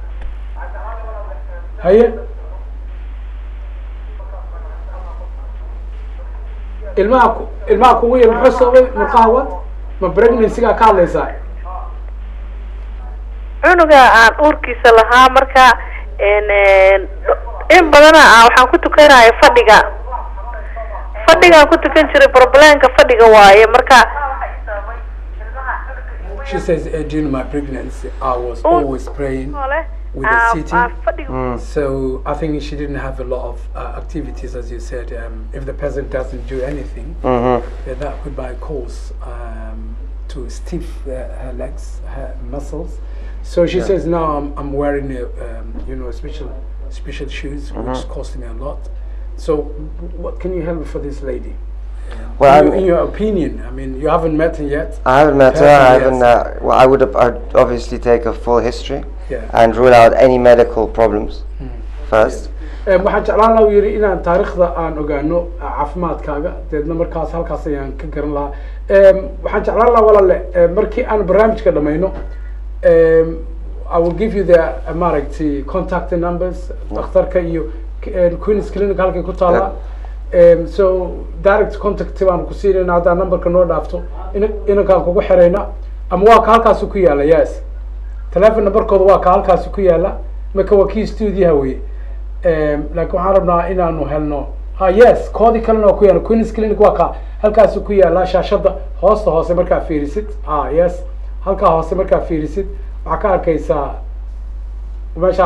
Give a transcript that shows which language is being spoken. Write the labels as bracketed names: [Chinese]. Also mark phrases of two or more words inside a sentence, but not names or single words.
[Somali] haye ilmaha kugu yar muxuu sababay murqaha wad ma pregnancy-gaa ka hadlaysaa? cunuga aan uurkiisa lahaa marka in badana waxaan ku tukanaya fadhigaan ku tukan jiray problemka fadhiga waaye marka. [English] She says during my pregnancy I was always praying with a sitting. So I think she didn't have a lot of activities, as you said. If the person doesn't do anything, that could be a cause to stiff her legs, her muscles. So she says now I'm wearing special shoes, which cost me a lot. So what can you help me for this lady? Well, in your opinion, I mean, you haven't met her yet. I haven't met her. I haven't. Well, I'd obviously take a full history and rule out any medical problems first. [Somali] waxaan jeclaan lahaa yiri inaan taariikhda aan ogaano caafimaadkaaga deedna markaas halkaas ayaan ka garan lahaa. waxaan jeclaan lahaa walaale markii aan barnaamijka dhamayno [English] I will give you the [Somali] maaragtay [English] contact numbers [Somali] dhakhtarka iyo Queen's Clinic halkay ku taala. So [English] direct contact [Somali] baan ku siinayna haddaan numberka noo dhaafto inankaan kugu xirayna ama waa ka halkaas ku yaala. Yes, telephone numberkooda waa ka halkaas ku yaala marka waa kii studio weeye laakiin waxaan rabnaa inaanu helno yes koodii kalena oo ku yaala Queen's Clinic waa ka halkaas ku yaala shaashada hoose markaa fiirisid yes halkaa hoose markaa fiirisid waxaa ka arkaysaa meesha